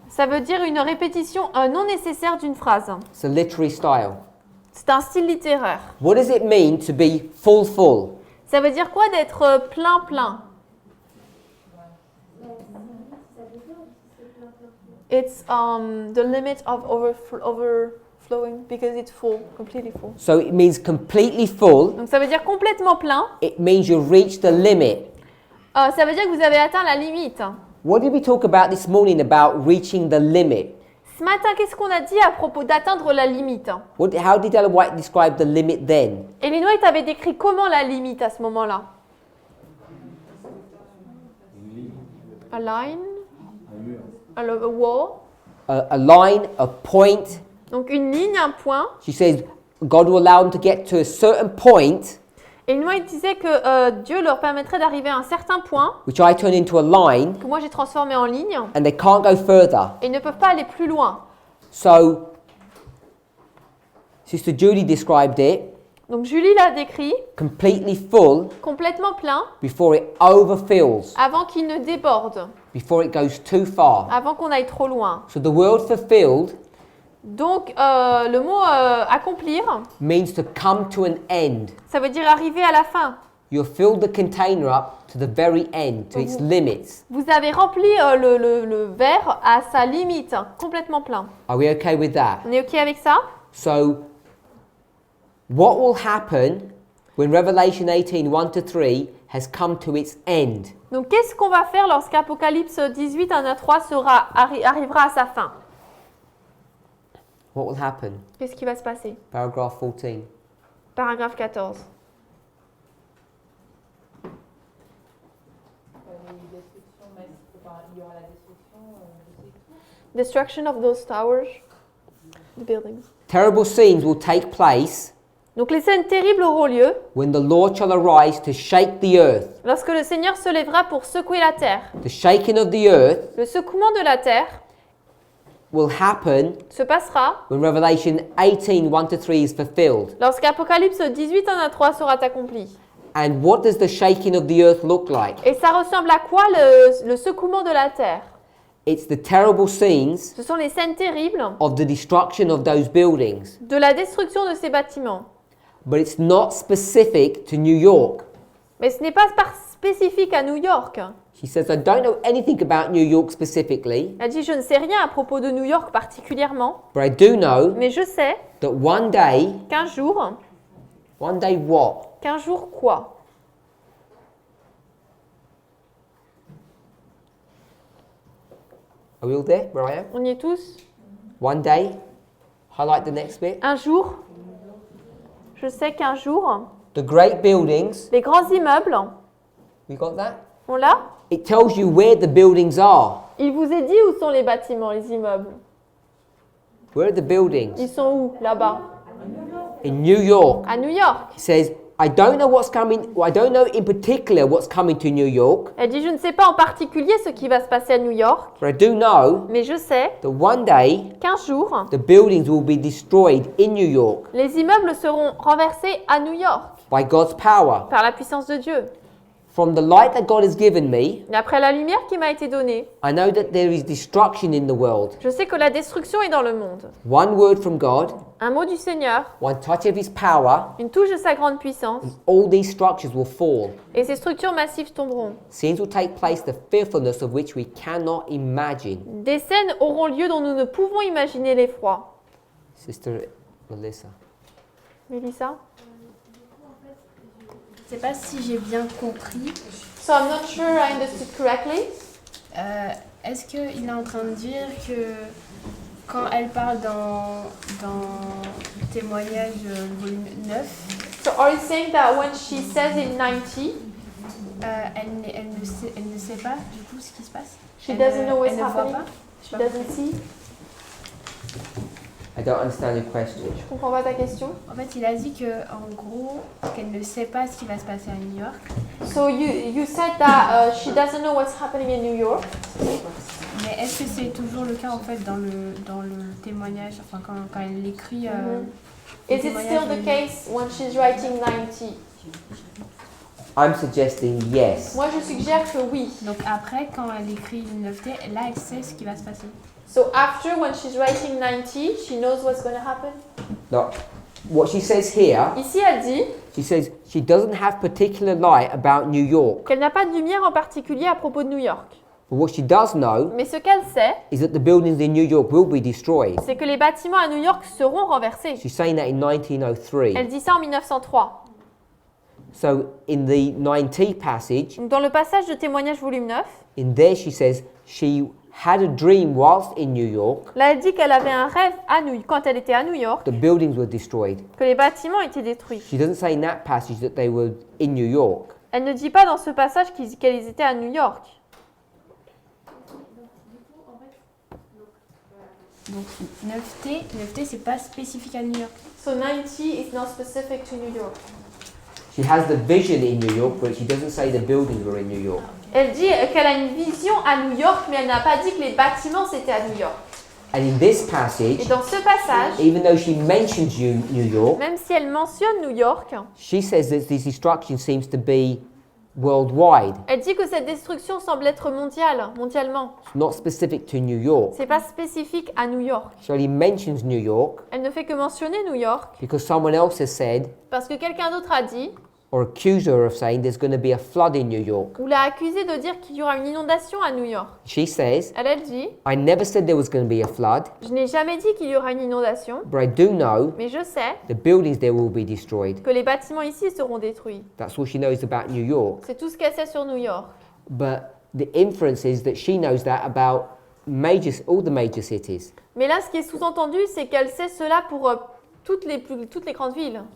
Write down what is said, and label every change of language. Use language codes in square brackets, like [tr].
[fr] Ça veut dire une répétition non nécessaire d'une phrase. [en] It's a literary style. [fr] C'est un style littéraire. [en] What does it mean to be full? [fr] Ça veut dire quoi d'être plein? [en] It's the limit of overflowing because it's full, completely full. So it means completely full. [fr] Donc ça veut dire complètement plein. [en] It means you've reached the limit. [fr] Ça veut dire que vous avez atteint la limite. [en] What did we talk about this morning about reaching the limit? [fr] Ce matin, qu'est-ce qu'on a dit à propos d'atteindre la limite? [en] How did Ellen White describe the limit then? [fr] Ellen White avait décrit comment la limite à ce moment-là? [en] A line, a wall. A line, a point. [fr] Donc une ligne, un point. [en] She says God will allow them to get to a certain point, [fr] Ellen White disait que Dieu leur permettrait d'arriver à un certain point, [en] which I turn into a line, [fr] que moi j'ai transformé en ligne, [en] and they can't go further. [fr] et ils ne peuvent pas aller plus loin. [en] So, Sister Judy described it [fr] Donc Julie l'a décrit, [en] completely full [fr] complètement plein, [en] before it overfills, [fr] avant qu'il ne déborde, [en] before it goes too far. [fr] avant qu'on aille trop loin. [en] So the word fulfilled [fr] Donc le mot accomplir, [en] means to come to an end. [fr] ça veut dire arriver à la fin. [en] You've filled the container up to the very end, to its limits. [fr] Vous avez rempli le verre à sa limite, complètement plein. [en] Are we okay with that? [fr] On est OK avec ça? [en] So, what will happen when Revelation 18, 1-3 has come to its end? [fr] Donc qu'est-ce qu'on va faire lorsqu'Apocalypse 18, 1 à 3 arrivera à sa fin? [en] What will happen? [fr] Qu'est-ce qui va se passer? [en] Paragraph 14. [fr] Paragraphe 14. [en] Destruction of those towers, the buildings. Terrible scenes will take place [fr] Donc les scènes terribles auront lieu [en] when the Lord shall arise to shake the earth. [fr] lorsque le Seigneur se lèvera pour secouer la terre. [en] The shaking of the earth [fr] Le secouement de la terre [en] will happen [fr] se passera [en] when Revelation 18, 1-3 is fulfilled. [fr] lorsqu'Apocalypse 18, 1 à 3 sera accompli. [en] And what does the shaking of the earth look like? [fr] Et ça ressemble à quoi le secouement de la terre? [en] It's the terrible scenes [fr] Ce sont les scènes terribles [en] of the destruction of those buildings. [fr] de la destruction de ces bâtiments. [en] But it's not specific to New York. [fr] Mais ce n'est pas spécifique à New York. [en] She says, I don't know anything about New York specifically, [fr] Elle dit, je ne sais rien à propos de New York particulièrement, [en] but I do know [fr] mais je sais [en] that one day [fr] qu'un jour [en] what? [fr] quoi? [en] Are we all there? Where I am? [fr] On y est tous? [en] One day, highlight the next bit. [fr] Un jour, je sais qu'un jour, [en] The great buildings, [fr] les grands immeubles, [en] we got that? [fr] on l'a? [en] It tells you where the buildings are. [fr] Il vous est dit où sont les bâtiments, les immeubles? [en] Where are the buildings? [fr] Ils sont où? Là-bas. [en] In New York. [fr] À New York. [en] It says, I don't know what's coming, well, I don't know in particular what's coming to New York, [fr] Elle dit, je ne sais pas en particulier ce qui va se passer à New York, [en] but I do know [fr] mais je sais [en] that one day [fr] qu'un jour, [en] the buildings will be destroyed in New York [fr] les immeubles seront renversés à New York [en] by God's power. [fr] par la puissance de Dieu. [en] From the light that God has given me, [fr] D'après la lumière qui m'a été donnée, [en] I know that there is destruction in the world. [fr] je sais que la destruction est dans le monde. [en] One word from God, [fr] Un mot du Seigneur, [en] one touch of His power, [fr] une touche de sa grande puissance, [en] all these structures will fall. [fr] et ces structures massives tomberont. [en] Scenes will take place, the fearfulness of which we cannot imagine. [fr] Des scènes auront lieu dont nous ne pouvons imaginer l'effroi. [en] Sister Melissa. [fr] Mélissa? Je ne sais pas si j'ai bien compris. [en] So I'm not sure I understood correctly. [fr] Est-ce qu'il est en train de dire que quand elle parle dans le témoignage volume 9, [en] So are you saying that when she says in 90, [fr] elle ne sait pas du coup ce qui se passe? [en] she doesn't know what's [fr] elle ne voit [en] happening? [fr] pas? [en] She doesn't see? I don't understand your question. [fr] Je comprends pas ta question. En fait, il a dit que en gros qu'elle ne sait pas ce qui va se passer à New York. [en] So you said that she doesn't know what's happening in New York. [fr] Mais est-ce que c'est toujours le cas en fait dans le témoignage, enfin quand elle écrit [en] Is it still the case when she's writing 90? I'm suggesting yes. [fr] Moi, je suggère que oui. Donc après, quand elle écrit une 9T, là elle sait ce qui va se passer. [en] So after, when she's writing 90, she knows what's going to happen. Now, what she says here, [fr] Ici, elle dit [en] she says she doesn't have particular light about New York. [fr] qu'elle n'a pas de lumière en particulier à propos de New York. [en] But what she does know [fr] Mais ce qu'elle sait, [en] is that the buildings in New York will be destroyed. [fr] c'est que les bâtiments à New York seront renversés. [en] She's saying that in 1903. [fr] Elle dit ça en 1903. [en] So in the 90 passage, [fr] Donc, dans le passage de témoignage volume 9, [en] in there she says she had a dream whilst in New York. [fr] là, elle dit qu'elle avait un rêve quand elle était à New York, [en] The buildings were destroyed. [fr] que les bâtiments étaient détruits. [en] She doesn't say in that passage that they were in New York. [fr] Elle ne dit pas dans ce passage qu'elles étaient à New York. Donc 9T c'est pas spécifique à New York. [en] So 90 is not specific to New York. She has the vision in New York, but she doesn't say the buildings were in New York. [fr] Elle dit qu'elle a une vision à New York, mais elle n'a pas dit que les bâtiments c'était à New York. [en] And in this [fr] Et [en] passage, [fr] dans ce passage, [en] even though she mentions New York, [fr] même si elle mentionne New York, [en] she says that this destruction seems to be worldwide, [fr] elle dit que cette destruction semble être mondialement. [en] not specific to New York. [fr] C'est pas spécifique à New York. [en] She only mentions New York [fr] Elle ne fait que mentionner New York [en] because someone else has said [fr] parce que quelqu'un d'autre a dit [en] or accused her of saying there's going to be a flood in New York. [fr] ou l'a accusée de dire qu'il y aura une inondation à New York. [en] She says, [fr] Elle dit [en] I never said there was going to be a flood, [fr] je n'ai jamais dit qu'il y aura une inondation, [en] but I do know [fr] mais je sais [en] the buildings there will be destroyed. [fr] que les bâtiments ici seront détruits. [en] That's all she knows about New York. [fr] C'est tout ce qu'elle sait sur New York. [en] But the inference is that she knows that about all the major cities, [fr] Mais là, ce qui est sous-entendu, c'est qu'elle sait cela pour toutes les grandes villes,